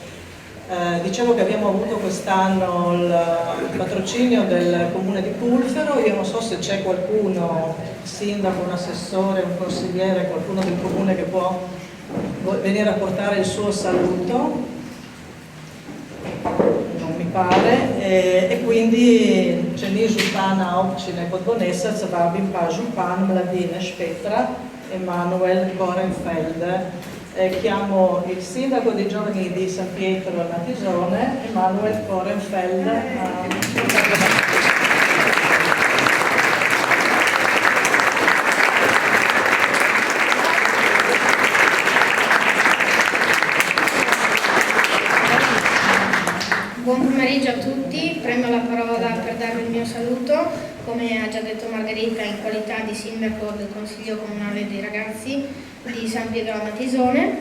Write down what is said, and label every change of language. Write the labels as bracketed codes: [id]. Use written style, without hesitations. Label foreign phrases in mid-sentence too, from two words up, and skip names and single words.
[it] Dicevo che abbiamo avuto quest'anno il patrocinio del Comune di Pulfero. Io non so se c'è qualcuno, sindaco, un assessore, un consigliere, qualcuno del Comune che può venire a portare il suo saluto. Non mi pare. E quindi [sl] Čeni župana občine Podbonesac, vabim pa župan Mladineš Petra Emanuel Gorenfeld. [it] Chiamo il sindaco dei giovani di San Pietro Matisone, Emanuel Gorenfeld. Buon pomeriggio a tutti, prendo la parola per darvi il mio saluto, come ha già detto Margherita, in qualità di sindaco del Consiglio Comunale dei Ragazzi di San Pietro Matisone.